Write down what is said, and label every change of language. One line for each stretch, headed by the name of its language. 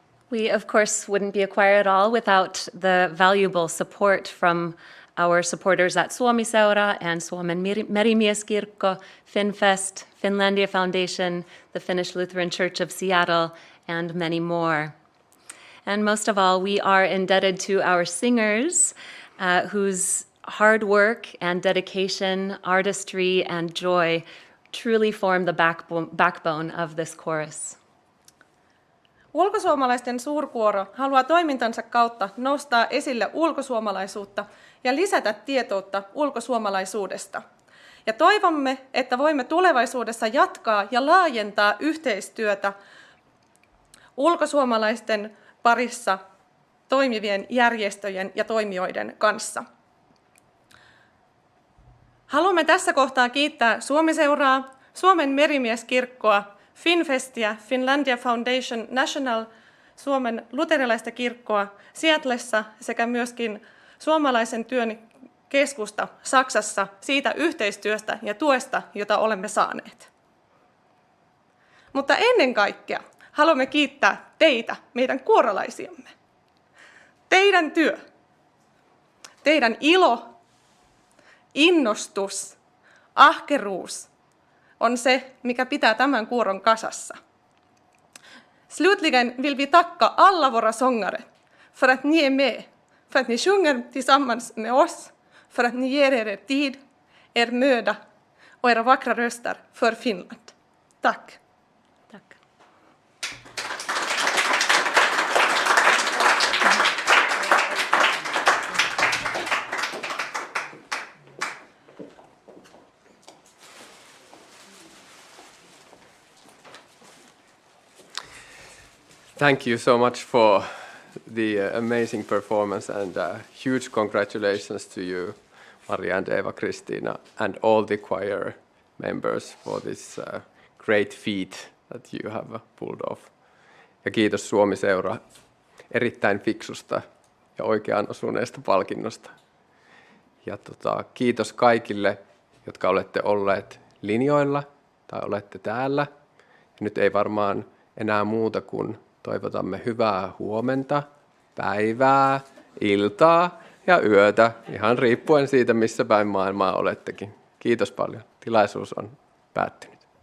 English: We, of course, wouldn't be a choir at all without the valuable support from our supporters at Suomi-seura and Suomen Merimieskirkko, Finfest, Finlandia Foundation, the Finnish Lutheran Church of Seattle, and many more. And most of all, we are indebted to our singers, whose hard work and dedication, artistry, and joy truly form the backbone of this chorus.
Finnish: Ulkosuomalaisten suurkuoro haluaa toimintansa kautta nostaa esille ulkosuomalaisuutta ja lisätä tietoutta ulkosuomalaisuudesta. Ja toivomme, että voimme tulevaisuudessa jatkaa ja laajentaa yhteistyötä ulkosuomalaisten parissa toimivien järjestöjen ja toimijoiden kanssa. Haluamme tässä kohtaa kiittää Suomi-seuraa, Suomen Merimieskirkkoa, Finfestiä, Finlandia Foundation National, Suomen luterilaista kirkkoa Seattlessa sekä myöskin Suomalaisen työn keskusta Saksassa siitä yhteistyöstä ja tuesta, jota olemme saaneet. Mutta ennen kaikkea haluamme kiittää teitä, meidän kuorolaisiamme. Teidän työ, teidän ilo, innostus, ahkeruus on se, mikä pitää tämän kuoron kasassa.
Swedish: Slutligen vill vi tacka alla våra sångare för att ni är med, för att ni sjunger tillsammans med oss, för att ni ger er tid, er möda och era vackra röster för Finland. Tack! Tack.
English: Thank you so much for the amazing performance, and huge congratulations to you, Maria and Eva-Kristiina, and all the choir members for this great feat that you have pulled off.
Finnish: Ja kiitos Suomi-seura erittäin fiksusta ja oikeaan osuneesta palkinnosta. Ja kiitos kaikille, jotka olette olleet linjoilla tai olette täällä. Ja nyt ei varmaan enää muuta kuin toivotamme hyvää huomenta, päivää, iltaa ja yötä, ihan riippuen siitä, missä päin maailmaa olettekin. Kiitos paljon. Tilaisuus on päättynyt.